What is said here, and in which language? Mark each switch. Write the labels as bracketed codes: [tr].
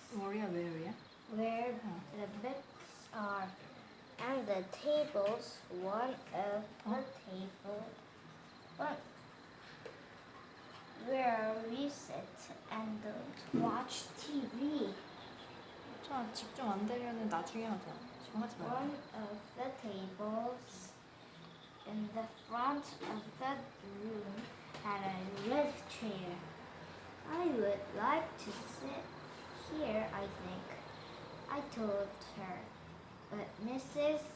[en] Warrior where야? where the books are, and the tables one of the table where we sit and watch TV. [ko] 자, 집중 안 되면은 나중에 하자. 지금 하지 말고. [en] One of the tables in the front of the room had a red chair. I would like to sit here, I think, I told her. But Mrs.